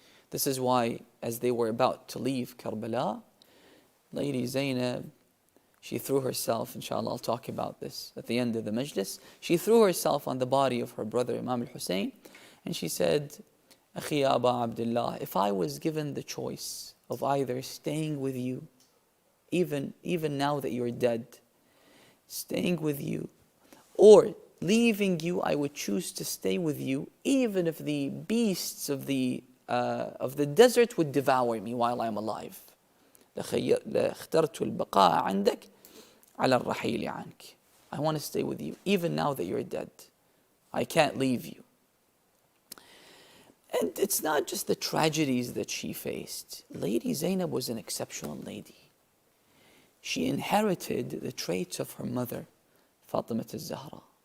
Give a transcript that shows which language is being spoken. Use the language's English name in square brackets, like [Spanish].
[English] This is why, as they were about to leave Karbala, Lady Zainab, she threw herself, inshallah I'll talk about this at the end of the majlis, she threw herself on the body of her brother Imam al-Hussein, and she said, Akhi Aba Abdullah, if I was given the choice of either staying with you, even now that you're dead, staying with you, or leaving you, I would choose to stay with you, even if the beasts of the desert would devour me while I'm alive. [Arabic] لاخترت البقاء عندك على الرحيل عنك. [English] I want to stay with you, even now that you're dead. I can't leave you. And it's not just the tragedies that she faced. Lady Zainab was an exceptional lady. She inherited the traits of her mother, Fatima al-Zahra.